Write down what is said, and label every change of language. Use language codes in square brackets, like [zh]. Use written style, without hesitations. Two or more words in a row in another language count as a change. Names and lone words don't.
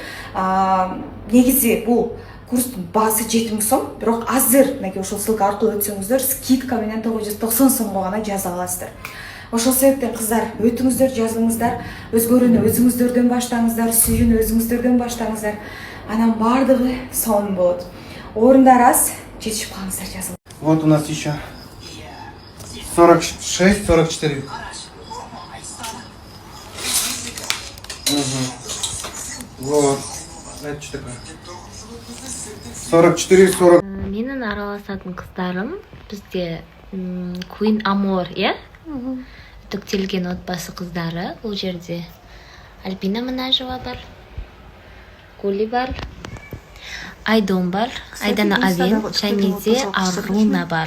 [ky] Негизи бул курстун баасы 7000 сом, бирок азыр мынакей ошол ссылка аркылуу өтсөңүздөр скидка менен 990 сомго гана жаза аласыздар. Ошол себептен кыздар, өтүңүздөр, жазылыңыздар, өзгөрүүнү өзүңүздөрдөн баштаңыздар, сүйүүнү өзүңүздөрдөн баштаңыздар. Анан бардыгы сонун болот. Орундар аз, жетишип калыңыздар, жазылыңыздар. [ru] Вот у нас еще 46, 44. Вот. Это что такое? 44, 40. [kk] Менің араласатын қыздарым бізде Queen Amor, иә? Үтіктелген отбасы қыздары. Бұл жерде Альбина Манажева бар, Гули бар, Айдон бар, Айдана Авен, және де Аруна бар.